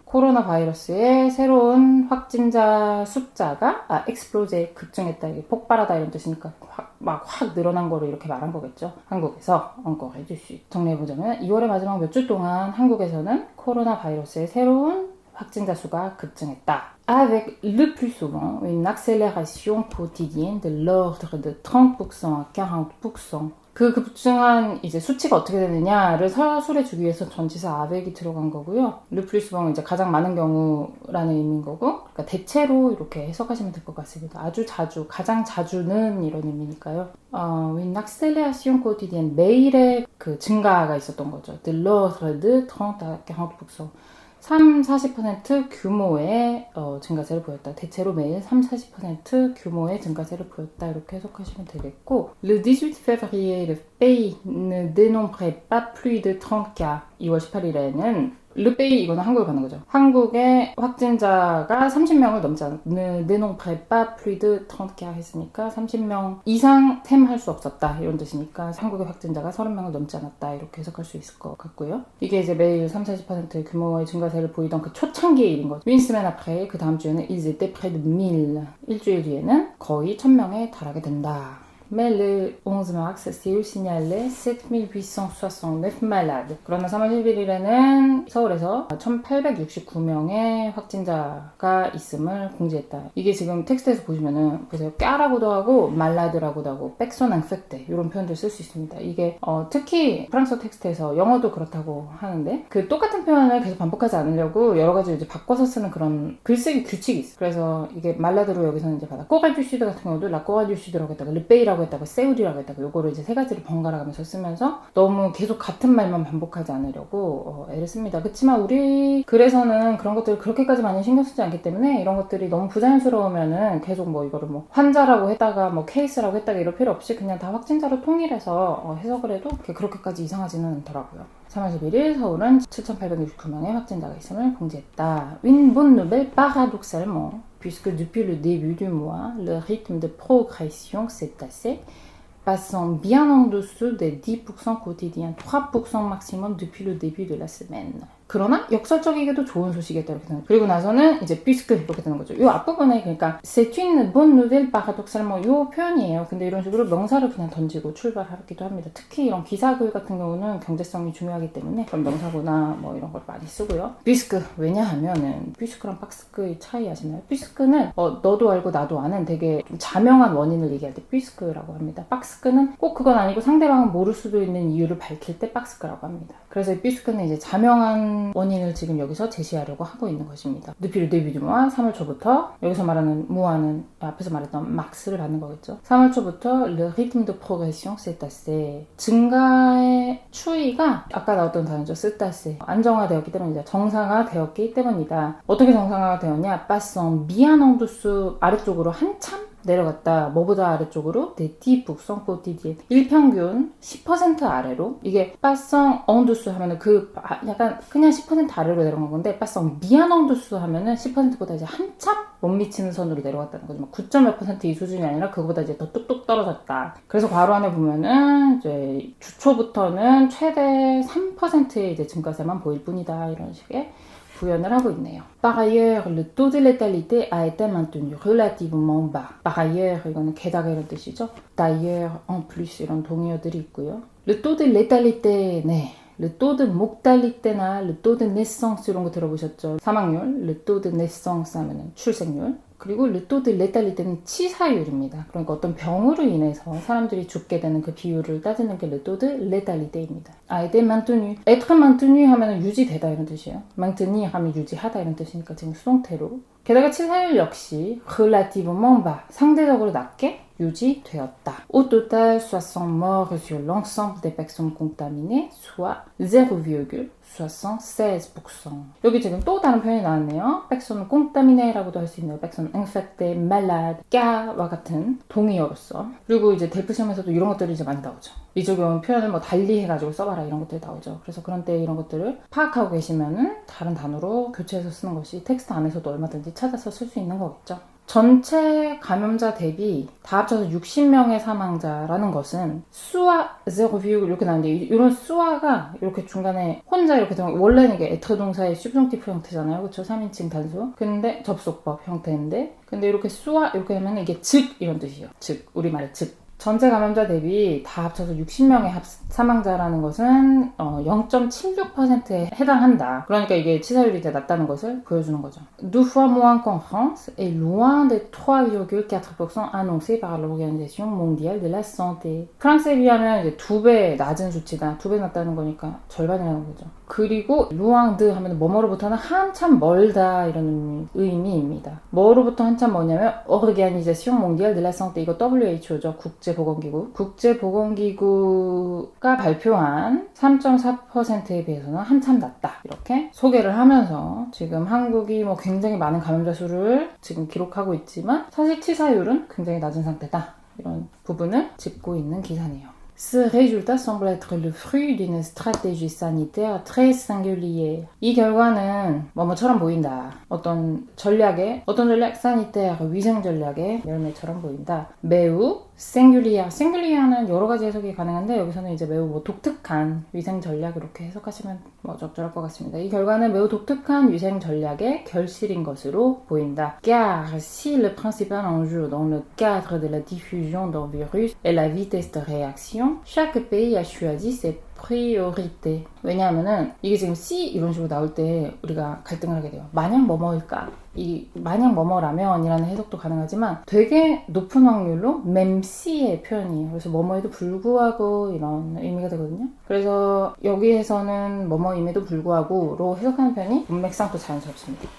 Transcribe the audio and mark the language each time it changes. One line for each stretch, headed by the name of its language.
Korean: 코로나 바이러스의 새로운 확진자 숫자가 explode 급증했다 이게 폭발하다 이런 뜻이니까 확 늘어난 거를 이렇게 말한 거겠죠. 한국에서 encore 해주시 정리해보자면 2월의 마지막 몇 주 동안 한국에서는 코로나 바이러스의 새로운 확진자 수가 급증했다.
French: Avec le plus souvent une accélération quotidienne de l'ordre de 30% à 40%.
Korean: 그 급증한 이제 수치가 어떻게 되느냐를 서술해 주기 위해서 전치사 avec이 들어간 거고요.
French: le plus souvent
Korean: 이제 가장 많은 경우라는 의미인 거고, 그러니까 대체로 이렇게 해석하시면 될 것 같습니다. 아주 자주, 가장 자주는 이런 의미니까요.
French: une accélération quotidienne
Korean: 매일의 그 증가가 있었던 거죠.
French: de l'ordre de 30 à 40%.
Korean: 3-40% 규모의 증가세를 보였다. 대체로 매일 3-40% 규모의 증가세를 보였다. 이렇게 해석하시면 되겠고,
French: Le 18 février, le pays ne dénombrait pas plus de 30 cas.
Korean: 2월 18일에는 르페이 이거는 한국에 가는 거죠. 한국의 확진자가 30명을 넘지 않았다.
French: Ne dénombrait pas plus de 30 cas
Korean: 했으니까 30명 이상 템할 수 없었다. 이런 뜻이니까 한국의 확진자가 30명을 넘지 않았다. 이렇게 해석할 수 있을 것 같고요. 이게 이제 매일 3-40% 규모의 증가세를 보이던 그 초창기의 일인 거죠.
French: Une semaine après,
Korean: 그 다음 주에는
French: ils étaient près de 1000.
Korean: 일주일 뒤에는 거의 1000명에 달하게 된다.
French: Mais le 11 mars, Séoul signalait 7869 malades.
Korean: 그러나 3월 11일에는 서울에서 1869명의 확진자가 있음을 공지했다. 이게 지금 텍스트에서 보시면은 보세요. 까라고도 하고 말라드라고도 하고 백손 앙페테 이런 표현들 쓸 수 있습니다. 이게 특히 프랑스어 텍스트에서 영어도 그렇다고 하는데 그 똑같은 표현을 계속 반복하지 않으려고 여러 가지 이제 바꿔서 쓰는 그런 글쓰기 규칙이 있어요. 그래서 이게 말라드로 여기서는 이제 받아 꼬갈듀시드 같은 경우도 라꼬갈듀시드라고 했다가 르페이라고 했다가 세울이라고 했다가 요거를 이제 세 가지를 번갈아 가면서 쓰면서 너무 계속 같은 말만 반복하지 않으려고 애를 씁니다. 그렇지만 우리 글에서는 그런 것들을 그렇게까지 많이 신경 쓰지 않기 때문에 이런 것들이 너무 부자연스러우면은 계속 뭐 이거를 뭐 환자라고 했다가 뭐 케이스라고 했다가 이럴 필요 없이 그냥 다 확진자로 통일해서 해석을 해도 그렇게까지 이상하지는 않더라고요. 3월 11일 서울은 7,869명의 확진자가 있음을 공지했다.
French: Une bonne nouvelle paradoxalement, puisque depuis le début du mois, le rythme de progression s'est tassé, passant bien en dessous des 10% quotidiens, 3% maximum depuis le début de la semaine.
Korean: 그러나 역설적이게도 좋은 소식이었다 이렇게 되는. 그리고 나서는 이제 puisque 이렇게 되는 거죠. 이 앞부분에 그러니까
French: c'est une bonne nouvelle paradoxalement
Korean: 이 표현이에요. 근데 이런 식으로 명사를 그냥 던지고 출발하기도 합니다. 특히 이런 기사글 같은 경우는 경제성이 중요하기 때문에 그런 명사구나 뭐 이런 걸 많이 쓰고요. puisque 왜냐하면은 puisque랑 박스크의 차이 아시나요? puisque는 너도 알고 나도 아는 되게 좀 자명한 원인을 얘기할 때 puisque라고 합니다. 박스크는 꼭 그건 아니고 상대방은 모를 수도 있는 이유를 밝힐 때 박스크라고 합니다. 그래서 puisque는 이제 자명한 원인을 지금 여기서 제시하려고 하고 있는 것입니다.
French: Depuis le début du mois,
Korean: 3월 초부터 여기서 말하는 무아는 앞에서 말했던 막스를 받는 거겠죠. 3월 초부터
French: le rythme de progression s'est tassé.
Korean: 증가의 추이가 아까 나왔던 단어죠.
French: s'est tassé.
Korean: 안정화되었기 때문이다. 정상화되었기 때문이다. 어떻게 정상화가 되었냐?
French: passant bien en dessous
Korean: 아래쪽으로 한참 내려갔다. 뭐보다 아래쪽으로?
French: des 10% quotidien.
Korean: 일평균 10% 아래로. 이게
French: passant en dessous
Korean: 하면은 약간 그냥 10% 아래로 내려간 건데
French: passant bien en dessous
Korean: 하면은 10%보다 이제 한참 못 미치는 선으로 내려갔다는 거죠. 9.몇 % 이 수준이 아니라 그거보다 이제 더 뚝뚝 떨어졌다. 그래서 괄호 안에 보면은 이제 주초부터는 최대 3%의 이제 증가세만 보일 뿐이다. 이런 식의 구현을 하고 있네요.
French: Par ailleurs, le taux de létalité a été maintenu relativement bas. Par ailleurs,
Korean: 이거는 게다가 이런 뜻이죠.
French: D'ailleurs, en plus
Korean: 이런 동의어들이 있고요.
French: Le taux de létalité,
Korean: 네.
French: Le taux de mortalité
Korean: 나
French: le taux de naissance
Korean: 이런 거 들어보셨죠? 사망률,
French: le taux de naissance
Korean: 하면은 출생률. 그리고
French: le taux de létalité
Korean: 는 치사율입니다. 그러니까 어떤 병으로 인해서 사람들이 죽게 되는 그 비율을 따지는 게
French: le taux de létalité
Korean: 입니다.
French: a été maintenu. être maintenu
Korean: 하면 유지되다 이런 뜻이에요. maintenir 하면 유지하다 이런 뜻이니까 지금 수동태로. 게다가 치사율 역시
French: relativement bas.
Korean: 상대적으로 낮게 유지되었다.
French: Au total, 60 morts sur l'ensemble des personnes contaminées, soit 0,76%.
Korean: 여기 지금 또 다른 표현이 나왔네요.
French: personne contaminé
Korean: 라고도 할 수 있네요.
French: personne infectée, malade, cas
Korean: 와 같은 동의어로서. 그리고 이제 델프 시험에서도 이런 것들이 이제 많이 나오죠. 이쪽은 표현을 뭐 달리 해가지고 써봐라 이런 것들이 나오죠. 그래서 그런 때 이런 것들을 파악하고 계시면은 다른 단어로 교체해서 쓰는 것이 텍스트 안에서도 얼마든지 찾아서 쓸 수 있는 거겠죠. 전체 감염자 대비 다 합쳐서 60명의 사망자라는 것은 수와 0, 이렇게 나오는데 이런 수와가 이렇게 중간에 혼자 이렇게 들어가면 원래는 이게 être 동사의 subjunctive 형태잖아요. 그렇죠? 3인칭 단수. 근데 접속법 형태인데 근데 이렇게 수와 이렇게 하면 이게 즉 이런 뜻이에요. 즉 우리말의 즉. 전체 감염자 대비 다 합쳐서 60명의 사망자라는 것은 0.76%에 해당한다. 그러니까 이게 치사율이 이제 낮다는 것을 보여주는 거죠.
French: Deux fois moins qu'en France et loin des 3,4% annoncés par l'Organisation mondiale de la santé.
Korean: 프랑스에 비하면 이제 2배 낮은 수치다. 2배 낮다는 거니까 절반이라는 거죠. 그리고 루앙드 하면 뭐뭐로부터는 한참 멀다 이런 의미입니다. 뭐로부터 한참 뭐냐면 Organisation mondiale de la santé. 이거 WHO죠. 국제 국제보건기구. 국제보건기구가 발표한 3.4%에 비해서는 한참 낮다. 이렇게 소개를 하면서 지금 한국이 뭐 굉장히 많은 감염자 수를 지금 기록하고 있지만 사실 치사율은 굉장히 낮은 상태다. 이런 부분을 짚고 있는 기사네요.
French: Ce résultat semble être le fruit d'une stratégie sanitaire très singulière.
Korean: 이 결과는 뭐뭐처럼 보인다. 어떤 전략, sanitaire, 위생 전략의 열매처럼 보인다. 매우 singulier. singulier는 여러 가지 해석이 가능한데 여기서는 이제 매우 뭐 독특한 위생 전략 이렇게 해석하시면 뭐 적절할 것 같습니다. 이 결과는 매우 독특한 위생 전략의 결실인 것으로 보인다.
French: Car si le principal enjeu dans le cadre de la diffusion d'un virus est la vitesse de réaction, chaque pays a choisi ses priorités.
Korean: 왜냐하면은 이게 지금 C 이런 식으로 나올 때 우리가 갈등을 하게 돼요. 만약 뭐뭐일까? 이 만약 뭐뭐라면 이라는 해석도 가능하지만 되게 높은 확률로 맴C의 표현이에요. 그래서 뭐뭐에도 불구하고 이런 의미가 되거든요. 그래서 여기에서는 뭐뭐임에도 불구하고로 해석하는 편이 문맥상 또 자연스럽습니다.